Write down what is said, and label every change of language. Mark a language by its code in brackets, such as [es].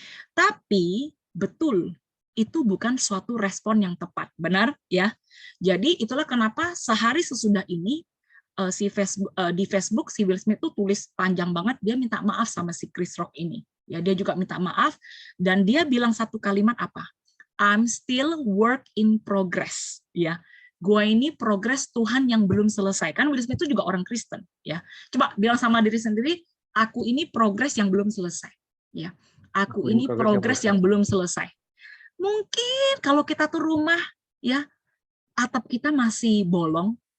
[id] Tapi betul, itu bukan suatu respon yang tepat, benar ya? Jadi itulah kenapa sehari sesudah ini di Facebook si Will Smith tuh tulis panjang banget, dia minta maaf sama si Chris Rock ini. Ya, dia juga minta maaf dan dia bilang satu kalimat apa? [en] I'm still work in progress. [id] Ya, gua ini progres Tuhan yang belum selesai. Kan Will Smith itu juga orang Kristen. Ya, coba bilang sama diri sendiri, aku ini progres yang belum selesai. Ya, Aku ini progres yang belum selesai. Mungkin kalau kita tuh rumah, ya, atap kita masih bolong.